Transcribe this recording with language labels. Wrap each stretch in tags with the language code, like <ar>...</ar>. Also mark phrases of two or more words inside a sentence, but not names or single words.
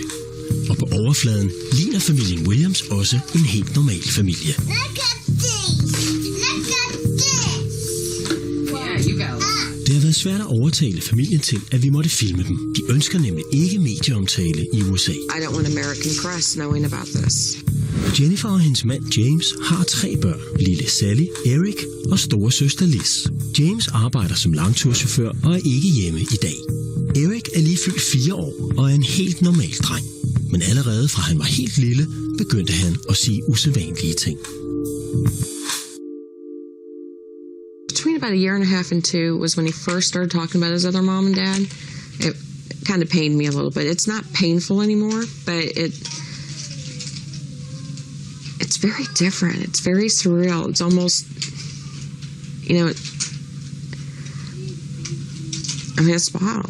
<da>Og på overfladen ligner familien Williams også en helt normal familie. Det har været svært at overtale familien til, at vi måtte filme dem. De ønsker nemlig ikke medieomtale i USA.</da> <en>I don't want American press knowing about this.</en> <da>Jennifer og hendes mand James har 3 børn. Lille Sally, Eric og storesøster Liz. James arbejder som langturschauffør og er ikke hjemme i dag. Erik er lige fyldt 4 år og er en helt normal dreng. Men allerede fra han var helt lille, begyndte han at sige usædvanlige ting.</da> <en>Between about a year and a half and 2 was when he first started talking about his other mom and dad. It kind of pained me a little bit. It's not painful anymore, but it's very different. It's very surreal. It's almost, it's wild.</en>